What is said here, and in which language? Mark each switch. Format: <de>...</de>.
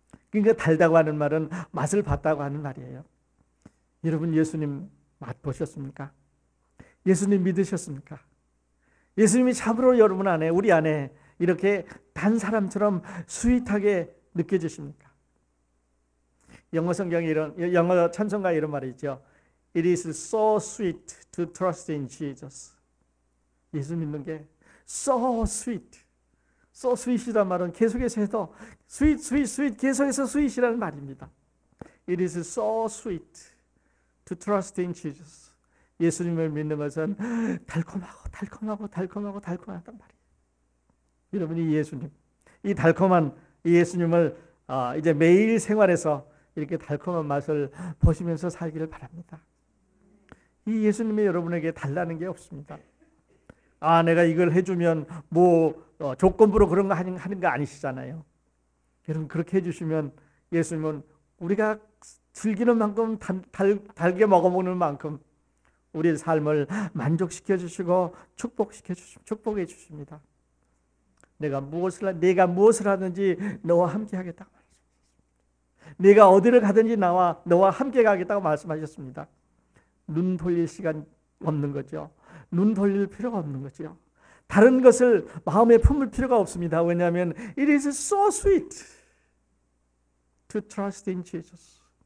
<ko>그러니까 달다고 하는 말은 맛을 봤다고 하는 말이에요. 여러분, 예수님 맛 보셨습니까? 예수님 믿으셨습니까? 예수님이 참으로 여러분 안에, 우리 안에 이렇게 단 사람처럼 스윗하게 느껴지십니까? 영어 성경에 영어 찬송가에 이런 말이 있죠.</ko> <en>It is so sweet to trust in Jesus.</en> <ko>예수 믿는 게</ko> <en>so sweet.</en> <ko>so sweet이란 말은 계속해서 해도 sweet 계속해서 sweet이라는 말입니다.</ko> <en>It is so sweet to trust in Jesus.</en> <ko>예수님을 믿는 것은 달콤하단 말이에요. 여러분이 예수님, 이 달콤한 예수님을 이제 매일 생활에서 이렇게 달콤한 맛을 보시면서 살기를 바랍니다. 이 예수님이 여러분에게 달라는 게 없습니다. 내가 이걸 해주면 조건부로 그런 거 하는 거 아니시잖아요. 여러분, 그렇게 해주시면 예수님은 우리가 즐기는 만큼 달게 먹어보는 만큼 우리의 삶을 만족시켜 주시고 축복해 주십니다. 내가 무엇을 하든지 너와 함께 하겠다고 말씀하셨습니다. 내가 어디를 가든지 너와 함께 가겠다고 말씀하셨습니다. 눈 돌릴 시간 없는 거죠. 눈 돌릴 필요가 없는 거죠. 다른 것을 마음에 품을 필요가 없습니다. 왜냐하면</ko> <en>it is so sweet to trust in Jesus.</en>